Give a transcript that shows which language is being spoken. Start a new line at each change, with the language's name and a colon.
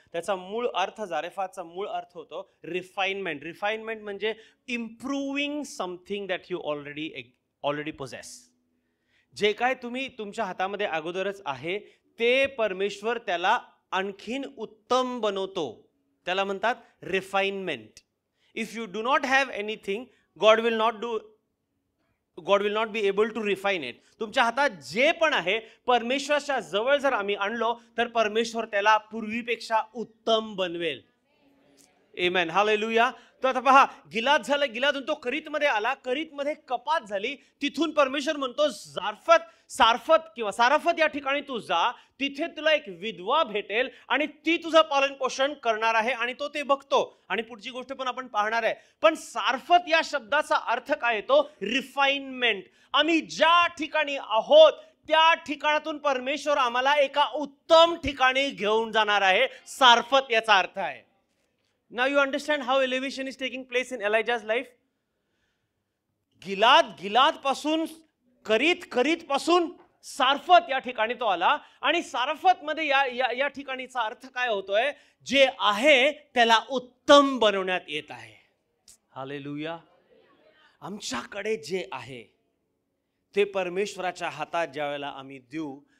Marathi: त्याचा मूळ अर्थ, जारेफातचा मूळ अर्थ होतो रिफाइनमेंट.
English: Refinement म्हणजे improving something that you already possess.
Marathi: जे काय तुम्ही तुमच्या हातामध्ये अगोदरच आहे ते परमेश्वर त्याला आणखीन उत्तम बनवतो. त्याला म्हणतात refinement.
English: If you do not have anything, God will not be able to refine it.
Marathi: तुमच्या हातात जे पण आहे परमेश्वराच्या जवळ जर आम्ही आणलो तर परमेश्वर त्याला पूर्वीपेक्षा उत्तम बनवेल. आमेन. हालेलुया. तर आता पहा, गिलाद झालं, गिलादून तो करीतमध्ये आला, करीतमध्ये कपात झाली. तिथून परमेश्वर म्हणतो सारफत किंवा सारफत या ठिकाणी तू जा, तिथे तुला एक विधवा भेटेल आणि ती तुझं पालन पोषण करणार आहे आणि तो ते बघतो. आणि पुढची गोष्ट पण आपण पाहणार आहे. पण सारफत या शब्दाचा अर्थ काय येतो? रिफाइनमेंट. आम्ही ज्या ठिकाणी आहोत त्या ठिकाणातून परमेश्वर आम्हाला एका उत्तम ठिकाणी घेऊन जाणार आहे. सारफत याचा अर्थ आहे.
English: Now you understand how elevation is taking place in Elijah's life.
Marathi: गिलाद पासून करीत पासून सारफत या ठिकाणी तो आला आणि सारफत मध्ये या ठिकाणीचा अर्थ काय होतोय? जे आहे त्याला उत्तम बनवण्यात येत आहे. हालेलुया. आमच्याकडे जे आहे ते परमेश्वराच्या हातात ज्या वेळेला आम्ही देऊ